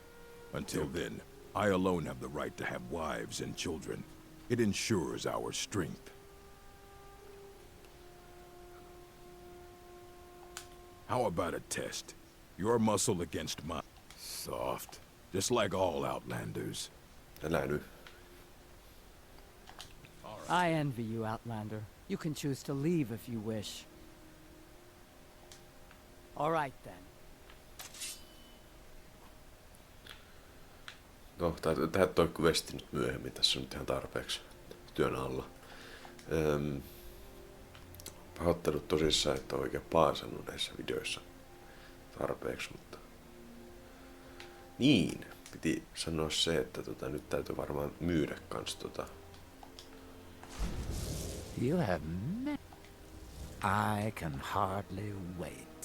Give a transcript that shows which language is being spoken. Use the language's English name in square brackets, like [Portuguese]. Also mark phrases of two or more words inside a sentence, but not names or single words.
[English] Until then, I alone have the right to have wives and children. It ensures our strength. How about a test? Your muscle against mine. Soft. Just like all Outlanders. [Finnish] Älä nyt. [English] I envy you, Outlander. You can choose to leave if you wish. All right then. [Finnish] No, täytyy tehdä toi questi nyt myöhemmin. Tässä on nyt ihan tarpeeksi työn alla. Pahoittelut tosissaan, että on oikein paasannut näissä videoissa tarpeeksi, mutta... Niin, piti sanoa se, että nyt täytyy varmaan myydä kans [English] You have met. I can hardly wait.